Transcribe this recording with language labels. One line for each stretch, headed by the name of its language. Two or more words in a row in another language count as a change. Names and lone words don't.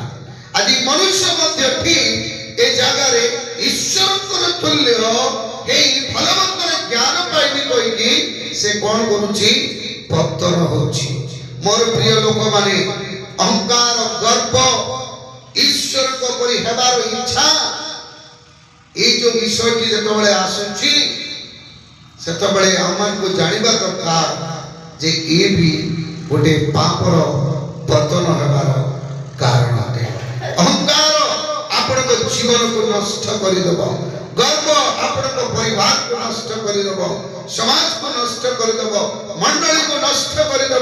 Odia: ଆଜି ମନୁଷ୍ୟ ମଧ୍ୟ ଠିକ୍ ଏ ଜାଗାରେ ଈଶ୍ୱରଙ୍କର ତୁଲ୍ୟ ହେଇ ଭଲମନ୍ଦର ଜ୍ଞାନ ପାଇବି କହିକି ସେ କଣ କରୁଛି? ପତନ ହଉଛି। ମୋର ପ୍ରିୟ ଲୋକମାନେ, ଅହଙ୍କାର, ଗର୍ବ, ଈଶ୍ୱରଙ୍କ ପରି ହେବାର ଇଚ୍ଛା, ଏଇ ଯେ ବିଷୟଟି যেতବେଳେ ଆସୁଛି ସେତେବେଳେ ଆମମାନଙ୍କୁ ଜାଣିବା ଦରକାର ଯେ ଏ ବି ଗୋଟେ ପାପର ପତନ ହେବାର କାରଣ ଅଟେ। ଅହଙ୍କାର ଆପଣଙ୍କ ଜୀବନକୁ ନଷ୍ଟ କରିଦେବ, ଗର୍ବ ଆପଣଙ୍କ ପରିବାରକୁ ନଷ୍ଟ କରିଦେବ, ସମାଜକୁ ନଷ୍ଟ କରିଦେବ, ମଣ୍ଡଳୀକୁ ନଷ୍ଟ କରିଦେବ।